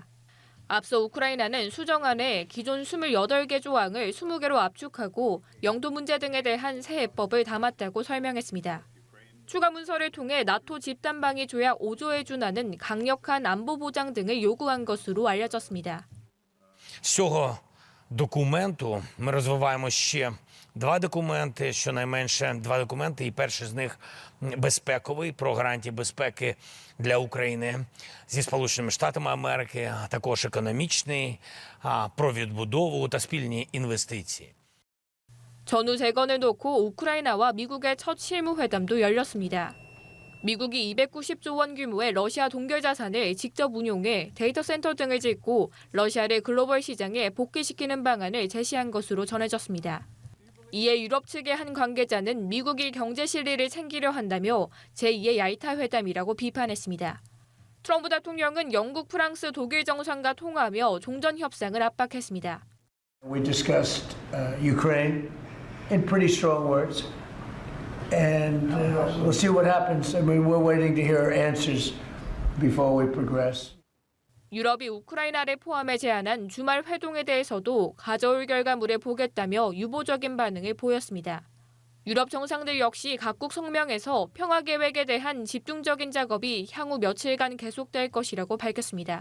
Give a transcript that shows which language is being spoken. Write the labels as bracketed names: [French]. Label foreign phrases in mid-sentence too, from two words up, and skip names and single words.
[Korean] 앞서 우크라이나는 수정안에 기존 28개 조항을 20개로 압축하고 영도 문제 등에 대한 새 해법을 담았다고 설명했습니다. 추가 문서를 통해 나토 집단방위 조약 5조에 준하는 강력한 안보 보장 등을 요구한 것으로 알려졌습니다. [Ukrainian] З цього документу ми розвиваємо ще два документи, щонайменше два документи, і перший з них безпековий, про гарантії безпеки для України зі Сполученими Штатами Америки, а також економічний, про відбудову та спільні інвестиції. [Korean] 전후 재건을 놓고 우크라이나와 미국의 첫 실무회담도 열렸습니다. 미국이 290조 원 규모의 러시아 동결 자산을 직접 운용해 데이터 센터 등을 짓고 러시아를 글로벌 시장에 복귀시키는 방안을 제시한 것으로 전해졌습니다. 이에 유럽 측의 한 관계자는 미국이 경제 실리를 챙기려 한다며 제2의 얄타 회담이라고 비판했습니다. 트럼프 대통령은 영국, 프랑스, 독일 정상과 통화하며 종전 협상을 압박했습니다. [English] We discussed Ukraine in pretty strong words, and we'll see what happens. I mean, we're waiting to hear answers before we progress. [Korean] 유럽이 우크라이나를 포함해 제안한 주말 회동에 대해서도 가져올 결과물을 보겠다며 유보적인 반응을 보였습니다. 유럽 정상들 역시 각국 성명에서 평화 계획에 대한 집중적인 작업이 향후 며칠간 계속될 것이라고 밝혔습니다.